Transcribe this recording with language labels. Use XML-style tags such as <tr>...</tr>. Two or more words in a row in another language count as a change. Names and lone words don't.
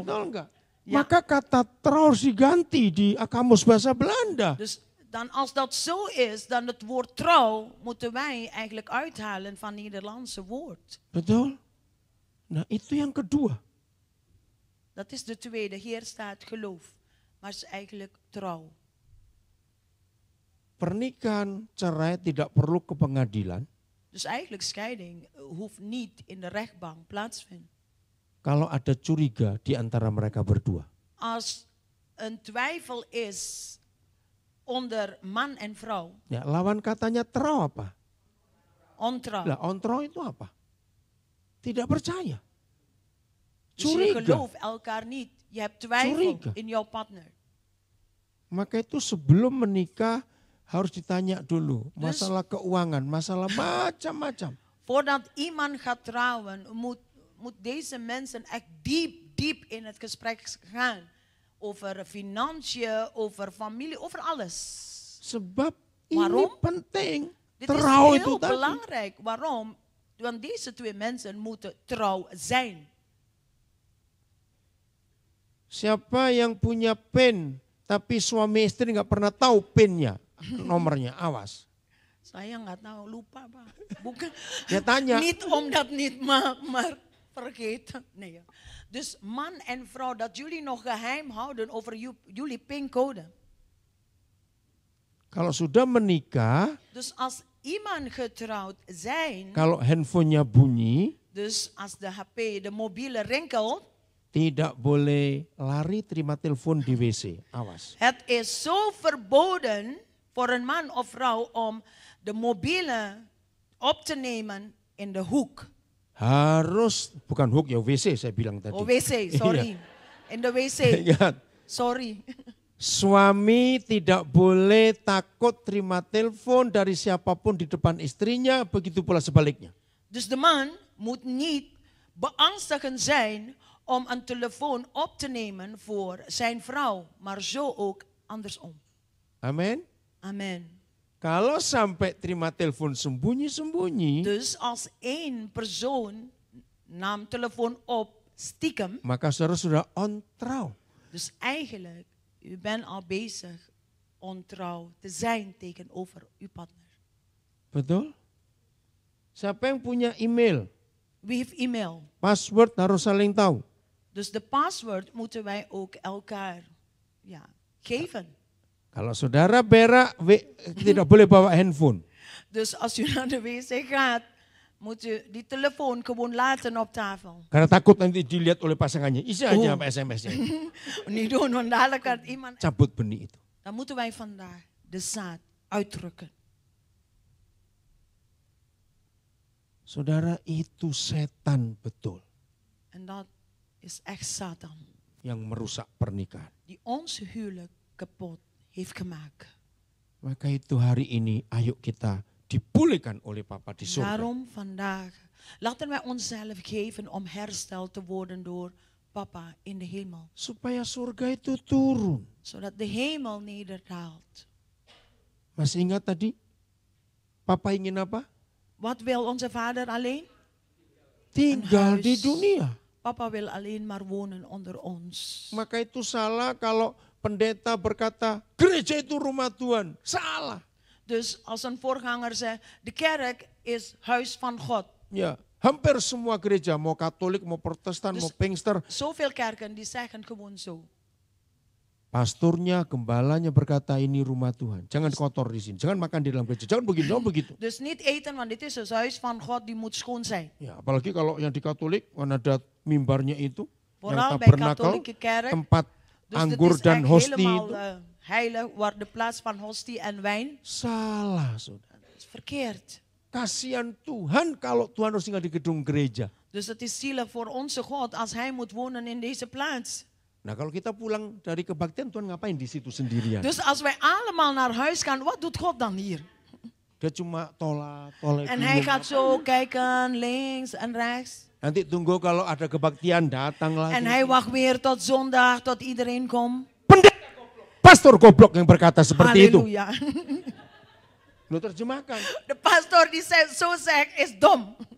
<id>Betul nggak?</id> <nl>Ja.</nl> <id>Maka kata trouw harus diganti di kamus bahasa Belanda.</id> <nl>Dus dan als dat zo is, dan het woord trouw moeten wij eigenlijk uithalen van het Nederlandse woord.</nl> <id>Betul? Nah itu yang kedua.</id> <nl>Dat is de tweede. Hier staat geloof, maar het is eigenlijk trouw.</nl> <id>Pernikahan cerai tidak perlu ke pengadilan.</id> <nl>Dus eigenlijk scheiding hoeft niet in de rechtbank plaatsvinden.</nl> <id>Kalau ada curiga di antara mereka berdua.</id> <nl>Als een twijfel is onder man en vrouw,</nl> <id>Ya, lawan katanya trouw apa?</id> <nl>ontrouw.</nl> <id>Lah, ontrouw itu apa? Tidak percaya.</id> <nl>Dus je</nl> <id>Curiga.</id> <nl>gelooft elkaar niet. Je hebt twijfel</nl> <id>Curiga.</id> <nl>in jouw partner.</nl> <id>Maka itu sebelum menikah harus ditanya dulu. Masalah keuangan, masalah macam-macam.</id> <nl>Voordat iemand gaat trouwen, moet deze mensen echt diep in het gesprek gaan. Over financiën, over familie, over alles.</nl> <id>Sebab</id> <nl>Waarom?</nl> <id>ini penting.</id> <nl>Dit is</nl> <id>Trouw itu</id> <nl>heel</nl> <id>tadi.</id> <nl>belangrijk. Waarom? Want deze twee mensen moeten trouw zijn.</nl> <id>Siapa yang punya PIN tapi suami istri nggak pernah tahu PIN-nya, nomornya, awas. Saya nggak tahu, lupa Pak. Bukan. Dia tanya.</id> <nl>Niet omdat niet maar vergeten. Nee. Dus man en vrouw, dat jullie nog geheim houden over jullie pincode.</nl> <id>Kalau sudah menikah,</id> <nl>Dus als iemand getrouwd zijn,</nl> <id>kalau handphonenya bunyi,</id> <nl>dus als de HP, de mobiele rinkelt,</nl> <id>tidak boleh lari terima telepon di WC, awas.</id> <nl>het is zo verboden voor een man of vrouw om de mobiele op te nemen in de hoek.</nl> <id>Harus, bukan hook ya, WC saya bilang tadi.</id> <nl>Oh, wc, sorry. In de wc,</nl> <id>Ingat,</id> <nl>sorry.</nl> <id>suami tidak boleh takut terima telepon dari siapapun di depan istrinya, begitu pula sebaliknya.</id> <nl>Dus de man moet niet beangstigend zijn om een telefoon op te nemen voor zijn vrouw, maar zo ook andersom.</nl> <id>Amin.</id> <nl>Amen.</nl> <id>Kalau sampai terima telepon sembunyi-sembunyi,</id> <nl>Dus als één persoon nam telefoon op stiekem,</nl> <id>maka saudara sudah ontrouw.</id> <nl>dus eigenlijk, u bent al bezig ontrouw te zijn tegenover uw partner.</nl> <id>Betul? Siapa yang punya email?</id> <nl>Wie heeft e-mail?</nl> <id>Password harus saling tahu.</id> <nl>Dus de paswoord moeten wij ook elkaar geven.</nl> <id>Kalau saudara berak, tidak boleh bawa handphone.</id> <nl>Dus als u naar de wc gaat, moet u die telefoon gewoon laten op tafel.</nl> <id>Karena takut nanti dilihat oleh pasangannya. Isi aja apa SMS-nya.</id> <nl>Niet doen, want dadelijk gaat iemand.</nl> <id>Cabut benih itu.</id> <nl>Dan moeten wij vandaag de zaad uitdrukken.</nl> <id>Saudara, itu setan betul</id> <nl>En dat is echt Satan.</nl> <id>yang merusak pernikahan.</id> <nl>Die ons huwelijk kapot heeft gemaakt.</nl> <id>Maka itu hari ini ayo kita dipulihkan oleh Papa di surga.</id> <nl>Daarom vandaag laten wij onszelf geven om hersteld te worden door Papa in de hemel.</nl> <id>Supaya surga itu turun.</id> <nl>Zodat de hemel nederdaalt.</nl> <id>Masih ingat tadi? Papa ingin apa?</id> <nl>Wat wil onze vader alleen?</nl> <id>Tinggal</id> <nl>huis.</nl> <id>di dunia.</id> <nl>Papa wil alleen maar wonen onder ons.</nl> <id>Maka itu salah kalau pendeta berkata, gereja itu rumah Tuhan. Salah.</id> <nl>Dus als een voorganger zegt, de kerk is huis van God.</nl> <id>Ya, hampir semua gereja, mau Katolik, mau Protestan,</id> <nl>Dus</nl> <id>mau Pinkster.</id> <nl>Zoveel kerken die zeggen gewoon zo.</nl> <id>Pastornya, gembalanya berkata ini rumah Tuhan. Jangan kotor di sini, jangan makan di dalam gereja, jangan begini, jangan begitu.</id> <nl>Dus niet eten, want dit is het huis van God, die moet schoon zijn.</nl> <id>Ya, apalagi kalau yang di Katolik, kan ada mimbarnya itu,</id> <nl>Vooral</nl> <id>yang</id> <nl>bij</nl> <id>tabernakel,</id> <nl>katholieke kerk.</nl> <id>tempat</id> <nl>Dus</nl> <id>anggur</id> <nl>het is</nl> <id>dan</id> <nl>echt</nl> <id>hostie</id> <nl>helemaal</nl> <id>itu.</id> <nl>heilig, waar de plaats van hostie en wijn.</nl> <id>Salah, saudara.</id> <nl>Dat is verkeerd.</nl> <id>Kasihan Tuhan kalau Tuhan harus tinggal di gedung gereja.</id> <nl>Dus het is zielig voor onze God als hij moet wonen in deze plaats.</nl> <id>Nah kalau kita pulang dari kebaktian, Tuhan ngapain di situ sendirian?</id> <nl>Dus als wij allemaal naar huis gaan, wat doet God dan hier?</nl> <id>Dia cuma tolak.</id> <nl>En hij gaat zo kijken, links en rechts.</nl> <id>Nanti tunggu kalau ada kebaktian datang lagi.</id> <nl>En hij wacht weer tot zondag, tot iedereen komt.</nl> <id>Pendeta goblok. Pastor goblok yang berkata seperti itu. Halleluja. Lu terjemahkan.</id> <nl>De pastor die zo zegt is dom.</nl>